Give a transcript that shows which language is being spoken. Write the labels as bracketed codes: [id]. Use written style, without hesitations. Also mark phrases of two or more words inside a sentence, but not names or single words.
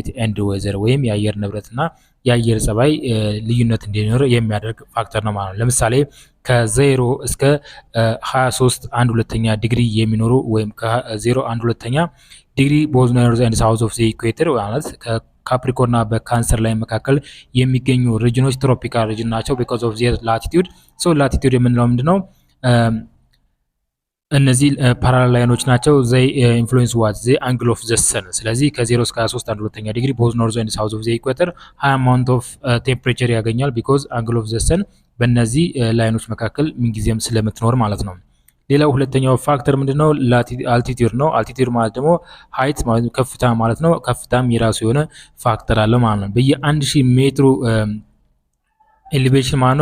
[en] and weather [am] ወይም የአየር ንብረትና የአየር ጸባይ ልዩነት እንዲኖር የሚያደርግ ፋክተር ነው ማለት ነው። ለምሳሌ ከ0 እስከ 23 1/2 ዲግሪ የሚኖሩ ወይም ከ0 1/2 ዲግሪ [en] both north and south of the equator [am] ማለት ካፕሪኮርና በካንሰር ላይ መካከል የሚገኙ ሪጅኖች [en] tropical region [am] ናቸው [en] because of their latitude so latitude [am] የምንለው ምንድነው? እነዚህ ፓራላል ላይኖች ናቸው። [en] they influence what the angle of the sun [am] ስለዚህ ከ0 እስከ 23 1/2 ዲግሪ [en] both north and south of the equator high amount of temperature [am] ያገኛል [en] because angle of the sun [am] በእነዚህ ላይኖች መካከል ምንጊዜም ስለምትኖር ማለት ነው። ሌላው ሁለተኛው ፋክተር ምንድነው? አልቲቲዩድ ነው። አልቲቲዩድ ማለት ደግሞ ሃይት ማለት ከፍታ ማለት ነው። ከፍታም የራሱ የሆነ ፋክተር አለው ማለት ነው። በየ1000 ሜትሩ ኤሌቬሽን ማለት ነው